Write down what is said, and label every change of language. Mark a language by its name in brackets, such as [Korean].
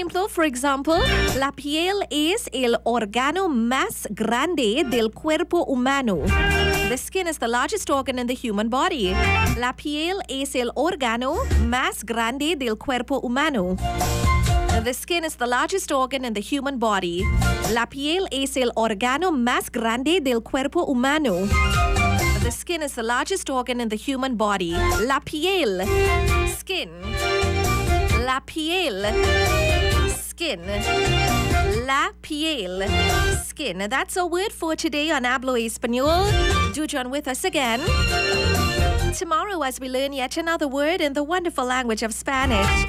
[English] For example, [Spanish] la piel es el órgano más grande del cuerpo humano. [English] The skin is the largest organ in the human body. [Spanish] La piel es el órgano más grande del cuerpo humano. [English] The skin is the largest organ in the human body. [Spanish] La piel es el órgano más grande del cuerpo humano. [English] The skin is the largest organ in the human body. [Spanish] La piel. Skin. La piel. Skin. [English] La piel. Skin. That's our word for today on Hablo Español. Do join with us again tomorrow as we learn yet another word in the wonderful language of Spanish.